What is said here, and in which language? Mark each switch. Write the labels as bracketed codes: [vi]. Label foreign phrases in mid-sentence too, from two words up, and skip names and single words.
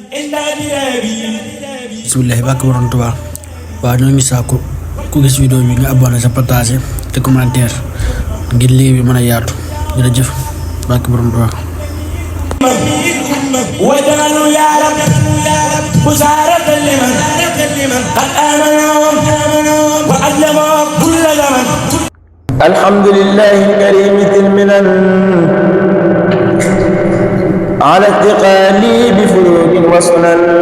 [wo] bismillahi bàkk borom Tuubaa waaw ñoo ngi sàkku ku gis vidéo bi nga abonné sa partager te commentaire ngir liggéey bi mën a yaatu jërëjëf bàkk borom Tuubaa [ar] وجعلوا يا رب بشارة لمن قد آمنوا وأسلموا كل زمن. الحمد لله الكريم ذي المنن على اتقالي بفروض وسنن.